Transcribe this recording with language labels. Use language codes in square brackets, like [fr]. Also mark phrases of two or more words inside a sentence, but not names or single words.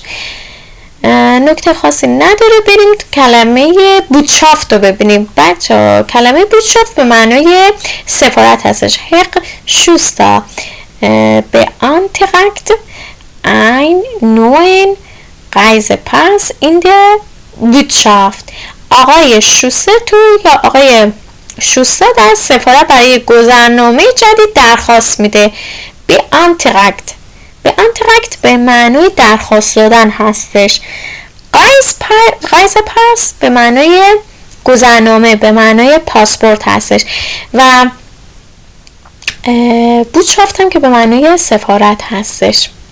[fa] نکته خاصی نداره، بریم کلمه بودشافت رو ببینیم. بچه کلمه بودشافت به معنای سفارت هستش. [de] Herr Schuster beantragt ein neuen Reisepass in der Botschaft. [fa] آقای شوستو یا آقای شوستا در سفارت برای گذرنامه جدید درخواست میده. به انترکت به معنای درخواست دادن هستش. Reisepass به معنای گذرنامه، به معنای پاسپورت هستش و بودشافت هم که به معنای سفارت هستش.